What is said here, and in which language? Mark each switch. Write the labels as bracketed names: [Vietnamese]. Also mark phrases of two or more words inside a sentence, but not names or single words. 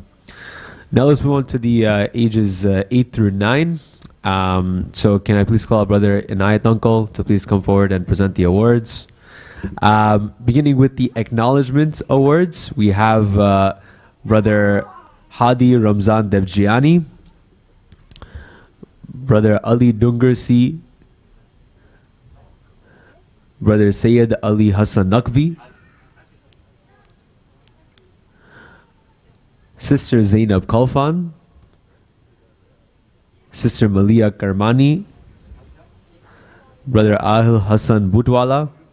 [English] Now let's move on to the ages 8 through 9. So can I please call Brother Inayat Uncle to please come forward and present the awards. Beginning with the acknowledgement awards, we have Brother Hadi Ramzan Devjiani, Brother Ali Dungrasi, Brother Sayyid Ali Hassan Naqvi, Sister Zainab Kalfan, Sister Malia Karmani, Brother Ahil Hassan Butwala,